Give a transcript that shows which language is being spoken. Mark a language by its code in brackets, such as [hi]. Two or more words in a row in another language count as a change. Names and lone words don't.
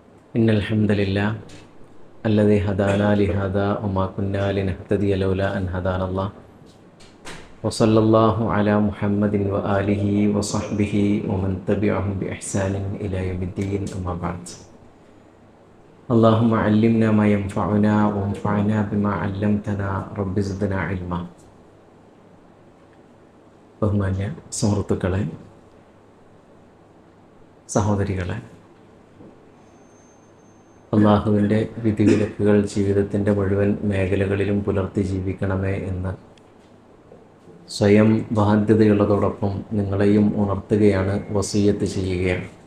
[ar] إن الحمد لله الذي هدانا لهذا وما كنا لنهتدي لولا أن هدانا الله وصلى الله على محمد وآله وصحبه ومن تبعهم بإحسان إلى يوم الدين أما بعد اللهم علمنا ما ينفعنا وانفعنا بما علمتنا رب زدنا علما. [ml] ബഹുമാന്യ സുഹൃത്തുക്കളെ, സഹോദരികളെ, അള്ളാഹുവിൻ്റെ വിധിവിലക്കുകൾ ജീവിതത്തിൻ്റെ മുഴുവൻ മേഖലകളിലും പുലർത്തി ജീവിക്കണമേ എന്ന് സ്വയം ബാധ്യതയുള്ളതോടൊപ്പം നിങ്ങളെയും ഉണർത്തുകയാണ്, വസിയ്യത്ത് ചെയ്യുകയാണ്.